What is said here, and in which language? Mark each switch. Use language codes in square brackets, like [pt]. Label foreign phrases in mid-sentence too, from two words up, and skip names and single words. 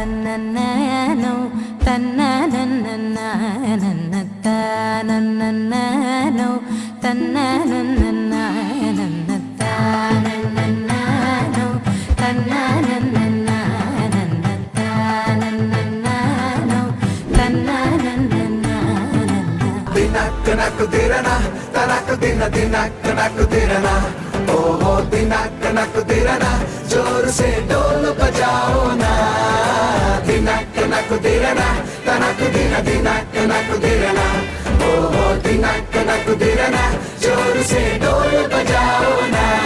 [hi] తన్ననో తన్ననన్ననన్ననో తన్ననన్ననన్ననో తన్ననన్ననన్ననో తన్ననన్ననన్ననో దినక్కనకు దిరనా తనకు దిన దినక్కనకు దిరనా ఓహో దినక్కనకు దిరనా जोर से ढोल बजाओ ना दिनक दिरना तनक दिन दिनक दिरना ओहो दिनक दिरना जोर से ढोल बजाओ ना